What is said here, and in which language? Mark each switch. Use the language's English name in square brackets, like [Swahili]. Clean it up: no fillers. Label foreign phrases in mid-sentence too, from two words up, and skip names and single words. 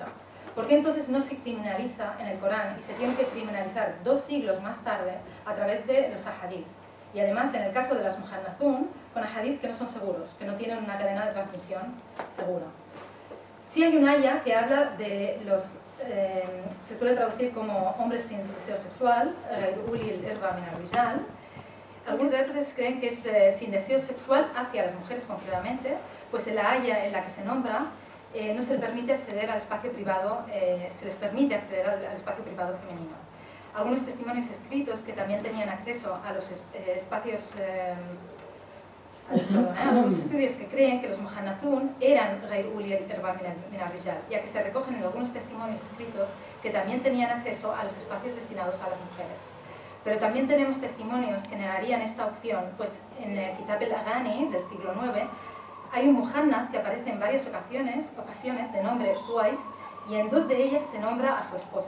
[Spanish] ¿Por qué entonces no se criminaliza en el Corán y se tiene que criminalizar 2 siglos más tarde a través de los ahadith? Y además, en el caso de las muhannazun, con ahadith que no son seguros, que no tienen una cadena de transmisión segura. Sí hay un ayah que habla de los, se suele traducir como hombres sin deseo sexual, [Arabic] أولي الإربة من الرجال. [Spanish] Algunos intérpretes creen que es sin deseo sexual hacia las mujeres concretamente, pues en la ayah en la que se nombra no se les permite acceder al espacio privado, se les permite acceder al espacio privado femenino. Algunos testimonios escritos que también tenían acceso a los espacios, algunos estudios que creen que los muhannazun eran [Arabic] غير أولي الإربة من الرجال, [Spanish] ya que se recogen en algunos testimonios escritos que también tenían acceso a los espacios destinados a las mujeres. Pero también tenemos testimonios que negarían esta opción, pues en el Kitab al-Aghani del siglo IX hay un muhannaz que aparece en varias ocasiones de nombre Suais, y en 2 de ellas se nombra a su esposa.